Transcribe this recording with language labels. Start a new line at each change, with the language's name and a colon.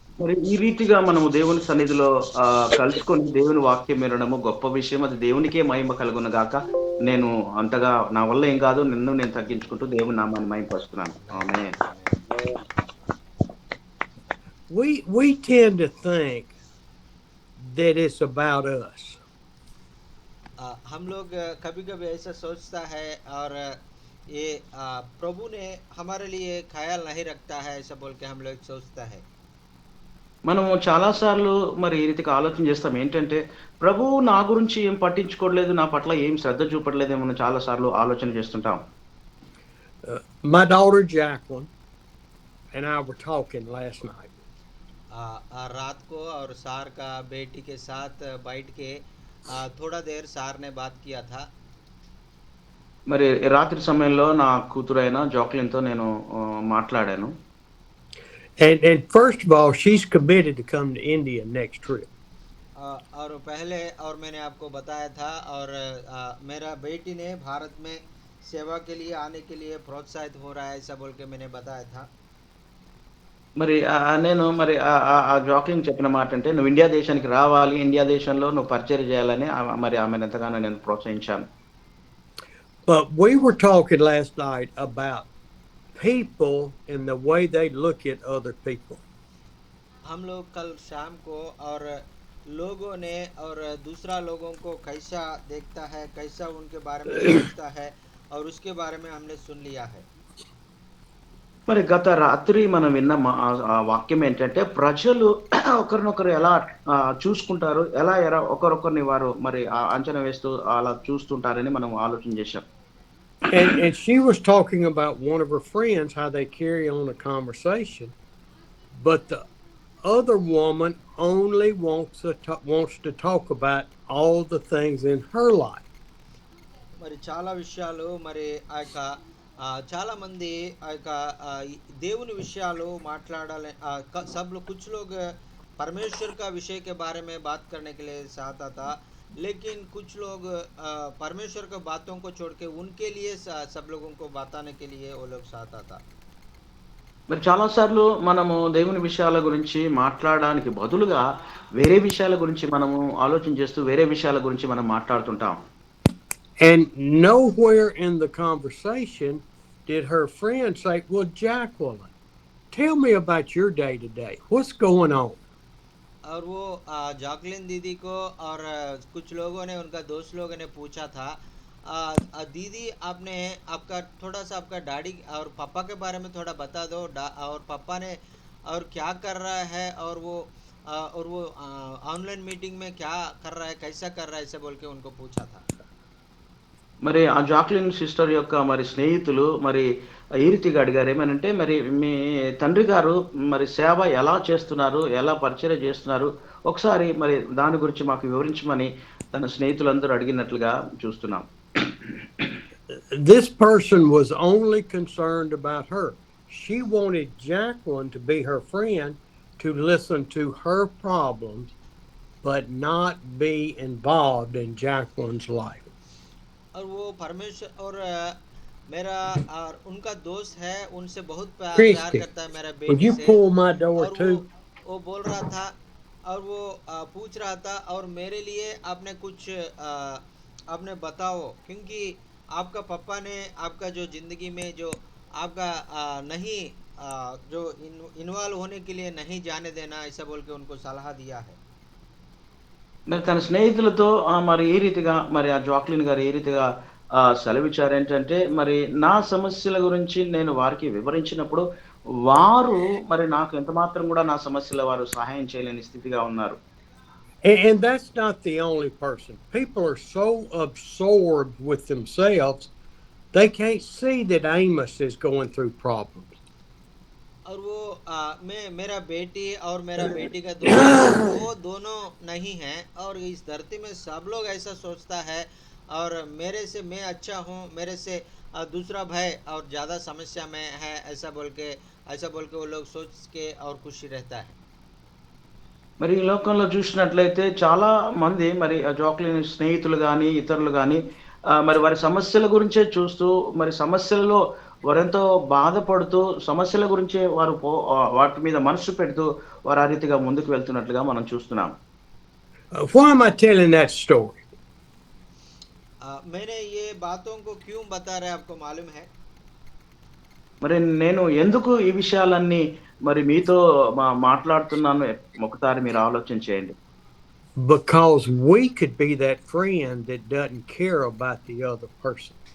Telugu: మరి ఈ రీతిగా మనము దేవుని సన్నిధిలో కలుసుకొని దేవుని వాక్యం వినడము గొప్ప విషయం. అది దేవునికే మహిమ కలుగును గాక. నేను అంతగా నా వల్ల ఏం కాదు, నిన్ను నేను తగ్గించుకుంటూ దేవుని నామాన్ని మహిమపరుస్తున్నాను. ఆమేన్.
English: We tend to think that it's about us.
Hindi: हम लोग कभी कभी ऐसा सोचता है और ये प्रभु ने हमारे लिए ख्याल नहीं रखता है ऐसा बोल के हम लोग सोचता है.
Telugu: మనము చాలా సార్లు మరి ఈ రీతిగా ఆలోచన చేస్తాం. ఏంటంటే ప్రభువు నా గురించి ఏం పట్టించుకోవట్లేదు, నా పట్ల ఏం శ్రద్ధ చూపట్లేదేమో అని చాలా సార్లు ఆలోచన చేస్తుంటాం.
English: My daughter Jacqueline and I were talking last night.
Hindi: रात को और सार का बेटी के साथ बैठ के थोड़ा देर सार ने बात किया था.
Telugu: మరి రాత్రి సమయంలో నా కూతురైన జాక్లిన్‌తో నేను మాట్లాడాను.
English: And first of all, she's committed to come to India next trip.
Hindi: और पहले और मैंने आपको बताया था और मेरा बेटी ने भारत में सेवा के लिए आने के लिए प्रोत्साहित हो रहा है ऐसा बोल के मैंने बताया था.
Telugu: మరి నేను మరి జాక్లిన్ చెప్పిన మాట అంటే, నువ్వు ఇండియా దేశానికి రావాలి, ఇండియా దేశంలో నువ్వు పరిచర్య చేయాలని మరి ఆమెను ఎంతగానో నేను ప్రోత్సహించాను.
English: But we were talking last night about people and the way they look at other people.
Hindi: हम लोग कल शाम को और लोगों ने और दूसरा लोगों को कैसा देखता है, कैसा उनके बारे में सोचता है और उसके बारे में हमने सुन लिया है.
Telugu: మరి గత రాత్రి మనం విన్న వాక్యం ఏంటంటే, ప్రజలు ఒకరినొకరు ఎలా చూసుకుంటారు, ఎలా ఒకరొకరిని వారు మరి అంచనా వేస్తూ అలా చూస్తుంటారని మనం ఆలోచన చేశాం.
English: And she was talking about one of her friends, how they carry on a conversation, but the other woman only wants to talk about all the things in her life.
Telugu: మరి చాలా విషయాలు మరి ఆ యొక్క చాలా మంది ఆ యొక్క దేవుని విషయాలు మాట్లాడాలి.
Hindi: सब लोग कुछ लोग परमेश्वर का विषय के बारे में बात करने के लिए चाहता था, लेकिन कुछ लोग परमेश्वर के बातों को छोड़ के उनके लिए सब लोगों को बताने के लिए वो लोग चाहता था.
Telugu: మరి చాలాసార్లు మనము దేవుని విషయాల గురించి మాట్లాడడానికి బదులుగా వేరే విషయాల గురించి మనము ఆలోచన చేస్తూ వేరే విషయాల గురించి మనం మాట్లాడుతుంటాం.
English: And nowhere in the conversation did her friend say, well, Jacqueline, tell me about your day today. What's going on?
Hindi: और वो जैकलिन दीदी को और कुछ लोगों ने, उनका दोस्त लोगों ने पूछा था, दीदी आपने आपका थोड़ा सा आपका डैडी और पापा के बारे में थोड़ा बता दो, और पापा ने और क्या कर रहा है और वो ऑनलाइन मीटिंग में क्या कर रहा है, कैसा कर रहा है, ऐसे बोल के उनको पूछा था.
Telugu: మరి ఆ జాక్లిన్ సిస్టర్ యొక్క మరి స్నేహితులు మరి ఈ రీతిగా అడిగారు. ఏమనంటే, "మరి మీ తండ్రి గారు మరి సేవ ఎలా చేస్తున్నారు? ఎలా పరిచర్య చేస్తున్నారు? ఒకసారి మరి దాని గురించి మాకు వివరించమని" తన స్నేహితులందరూ అడిగినట్లుగా చూస్తున్నాం.
English: This person was only concerned about her. She wanted Jacqueline to be her friend, to listen to her problems, but not be involved in Jacqueline's life.
Hindi: और वो परमेश्वर और मेरा और उनका दोस्त है, उनसे बहुत प्यार
English: Christy,
Hindi: करता है मेरा
English: would
Hindi: बेटी
English: you
Hindi: से।
English: pull my door
Hindi: और
English: too?
Hindi: वो बोल रहा था और वो पूछ रहा था और मेरे लिए आपने कुछ आपने बताओ, क्योंकि आपका पापा ने आपका जो ज़िंदगी में जो आपका नहीं जो इन्वॉल्व होने के लिए नहीं जाने देना, ऐसा बोल के उनको सलाह दिया है।
Telugu: మరి తన స్నేహితులతో మరి ఈ రీతిగా మరి ఆ జాక్లిన్ గారు ఏ రీతిగా సెలవిచ్చారేంటంటే, మరి నా సమస్యల గురించి నేను వారికి వివరించినప్పుడు, వారు మరి నాకు ఎంత మాత్రం గూడా నా సమస్యలో వారు సహాయం చేయలేని స్థితిగా ఉన్నారు.
English: And that's not the only person. People are so absorbed with themselves, they can't see that Amos is going through problems.
Hindi: और वो मैं मेरा बेटी और मेरा बेटी का दोस्त वो दोनों नहीं हैं, और इस धरती में सब लोग ऐसा सोचता है, और मेरे से मैं अच्छा हूँ, मेरे से दूसरा भाई और ज़्यादा समस्या में है, ऐसा बोल के वो लोग सोच के और खुशी रहता है।
Telugu: మరి ఈ లోకంలో చూసినట్లయితే చాలా మంది మరి ఆ జాక్లిన్ స్నేహితులు గాని, ఇతరులు గాని మరి వారి సమస్యల గురించే చూస్తూ, మరి సమస్యలలో వారెంతో బాధపడుతూ, సమస్యల గురించే వారు వాటి మీద మనస్సు పెడుతూ, వారు ఆ రీతిగా ముందుకు వెళ్తున్నట్లుగా మనం చూస్తున్నాం.
English: Why am I telling that story?
Hindi: मैंने ये बातों को क्यों बता रहे आपको मालूम है?
Telugu: మరి నేను ఎందుకు ఈ విషయాలన్నీ మరి మీతో మాట్లాడుతున్నాను ఒకసారి మీరు ఆలోచన చేయండి.
English: Because we could be that friend that doesn't care about the other person.